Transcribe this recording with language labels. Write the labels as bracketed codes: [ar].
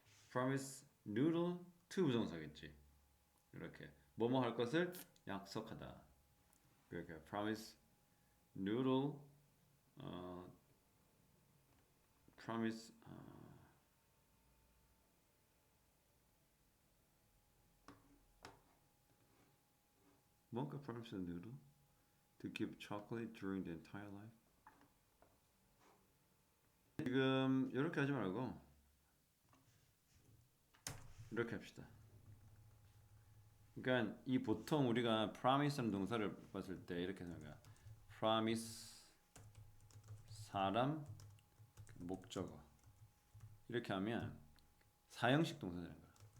[en] promise noodle to 부정사겠지. [ko] 이렇게 뭐뭐 할 것을 약속하다. [en] 그러니까 promise noodle promise Wonka promised a noodle to keep chocolate during the entire life. [ko] 지금 이렇게 하지 말고 이렇게 합시다. 그러니까 이 보통 우리가 promise라는 동사를 봤을 때 이렇게 생각해요. promise 사람 목적어 이렇게 하면 사형식 동사가 되는 거야.